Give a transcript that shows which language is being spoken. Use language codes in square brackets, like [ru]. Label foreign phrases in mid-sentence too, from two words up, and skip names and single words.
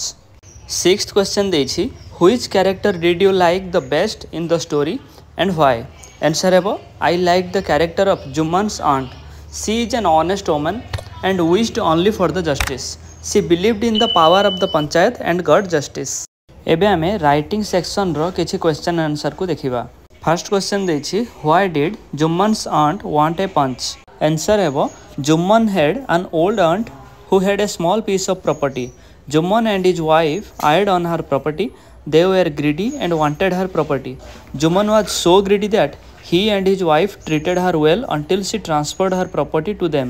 [en] Sixth question देछि which character did you like the best in the story and why? Answer हेबो I liked the character of Jumman's aunt. She is an honest woman and wished only for the justice. She believed in the power of the panchayat and got justice. [or] ଏବେ ଆମେ [en] writing section [or] ର କିଛି [en] question answer [or] କୁ ଦେଖିବା. [en] first question देछि why did Jumman's aunt want a punch? Answer हेबो Jumman had an old aunt who had a small piece of property. Jumman and his wife eyed on her property. They were greedy and wanted her property. Jumman was so greedy that he and his wife treated her well until she transferred her property to them.